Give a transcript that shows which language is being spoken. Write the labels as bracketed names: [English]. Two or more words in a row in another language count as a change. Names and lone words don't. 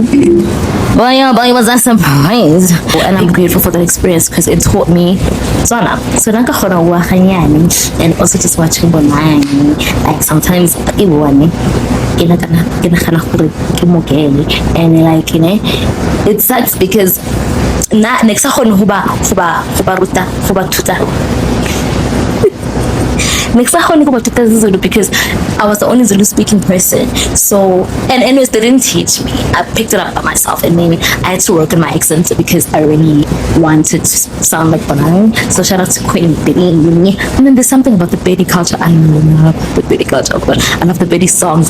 [English] But yeah, but I was not surprised. And I'm grateful for that experience because it taught me Zona. So and also just watching online, like sometimes and like, you know, it sucks because [Tswana] Na next akgone go ba ruta go ba thuta next akgone go ba thuta [English] Zulu because I was the only Zulu speaking person. So and anyways, they didn't teach me. I picked it up by myself, and then I had to work on my accent because I really wanted to sound like Bonang. So shout out to Queen Betty. And then there's something about the Betty culture. I love the Betty culture, but I love the Betty songs.